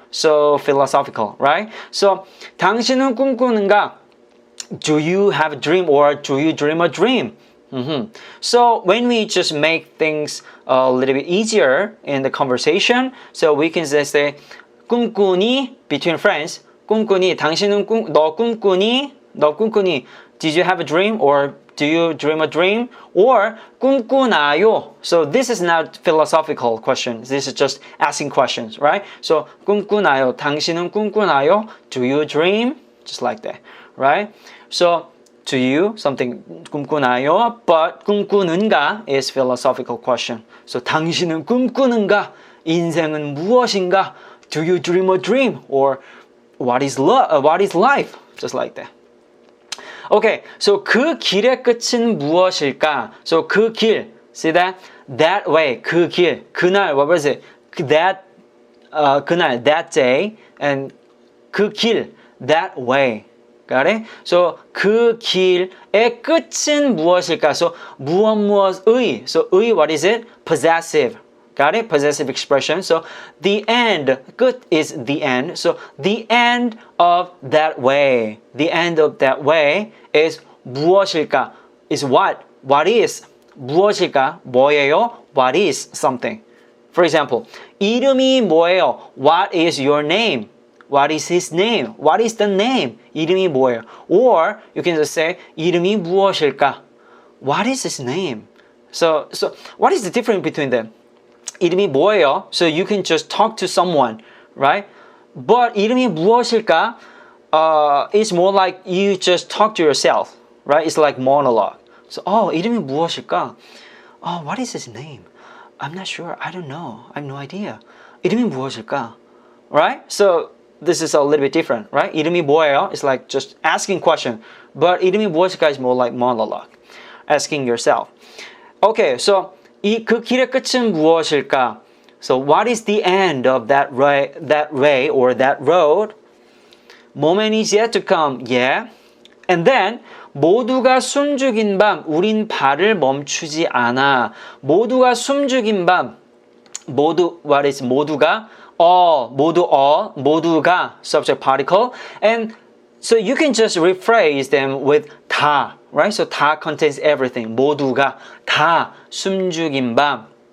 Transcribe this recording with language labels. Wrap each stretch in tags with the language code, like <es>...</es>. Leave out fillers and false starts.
<en>So philosophical, right?</en> <ko>So 당신은 꿈꾸는가?</ko> <en>Do you have a dream or do you dream a dream? So when we just make things a little bit easier in the conversation, so we can just say</en> <ko>꿈꾸니</ko> <en>between friends.</en> <ko>꿈꾸니 당신은 너 꿈꾸니? 너 꿈꾸니?</ko> <en>Did you have a dream or do you dream a dream?</en> <ko>Or 꿈꾸나요?</ko> <en>So this is not philosophical questions. This is just asking questions, right? So</en> <ko>꿈꾸나요? 당신은 꿈꾸나요?</ko> <en>Do you dream? Just like that, right? So to you, something 꿈꾸나요? But</en> <ko>꿈꾸는가</ko> <en>is philosophical question.</en> <ko>So 당신은 꿈꾸는가? 인생은 무엇인가?</ko> <en>Do you dream a dream? Or what is life? Just like that. Okay, so</en> <ko>그 길의 끝은 무엇일까?</ko> <en>So</en> <ko>그 길,</ko> <en>see that? That way, 그 길, 그날, what was it? That, 그날, that day, and 그 길, that way. Got it?</en> <ko>So 그 길의 끝은 무엇일까?</ko> <en>So 무엇의. So 의, what is it? Possessive. Got it? Possessive expression. So the end, 끝 is the end. So the end of that way. The end of that way is 무엇일까? Is what? What is?</en> <ko>무엇일까? 뭐예요?</ko> <en>What is something? For example,</en> <ko>이름이 뭐예요?</ko> <en>What is your name? What is his name? What is the name? 이름이 뭐예요? Or you can just say</en> <ko>이름이 무엇일까?</ko> <en>What is his name? So what is the difference between them?</en> <ko>이름이 뭐예요?</ko> <en>So you can just talk to someone, right?</en> <ko>But 이름이 무엇일까?</ko> <en>It's more like you just talk to yourself, right? It's like monologue. So</en> <ko>이름이 무엇일까?</ko> <en>What is his name? I'm not sure. I don't know. I have no idea. 이름이 무엇일까? Right? So this is a little bit different, right?</en> <ko>이름이 뭐예요?</ko> <en>It's like just asking question. But</en> <ko>이름이 무엇일까</ko> <en>is more like monologue. Asking yourself.</en> <ko>Okay, so 그 길의 끝은 무엇일까?</ko> <en>So what is the end of that way or that road? Moment is yet to come. Yeah.</en> <ko>And then 모두가 숨죽인 밤 우린 발을 멈추지 않아. 모두가 숨죽인 밤.</ko> <en>모두 what is</en> <ko>모두가?</ko> <en>All, 모두가 subject particle. And so you can just rephrase them with 다, right? So 다 contains everything.</en> <ko>모두가 다 숨죽인 밤.</ko>